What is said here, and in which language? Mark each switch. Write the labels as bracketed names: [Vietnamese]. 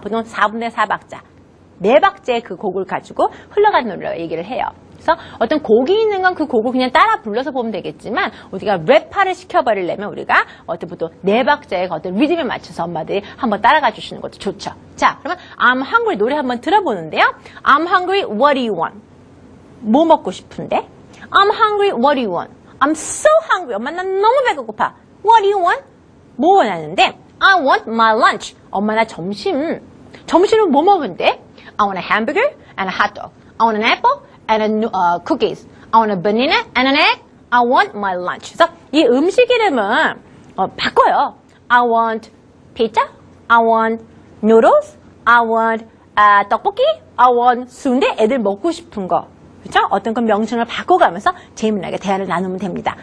[Korean] 보통 4분의 4박자 4박자의 그 곡을 가지고 흘러가는 노래라고 얘기를 해요. 그래서 어떤 곡이 있는 건 그 곡을 그냥 따라 불러서 보면 되겠지만 우리가 랩화를 시켜버리려면 우리가 어떤 보통 4박자의 어떤 리듬에 맞춰서 엄마들이 한번 따라가 주시는 것도 좋죠. 자, 그러면 [English] I'm hungry [Korean] 노래 한번 들어보는데요. [English] I'm hungry, what do you want? [Korean] 뭐 먹고 싶은데? [English] I'm hungry, what do you want? I'm so hungry. [Korean] 엄마 난 너무 배고파. [English] What do you want? [Korean] 뭐 원하는데? [English] I want my lunch. [Korean] 엄마 나 점심은 뭐 먹은데? [English] I want a hamburger and a hot dog. I want an apple and cookies. I want a banana and an egg. I want my lunch. [Korean] 그래서 이 음식 이름은 바꿔요. [English] I want pizza. I want noodles. I want [Korean] 떡볶이. I want 순대. 애들 먹고 싶은 거. 그렇죠? 어떤 건 명칭을 바꿔가면서 재미나게 대화를 나누면 됩니다.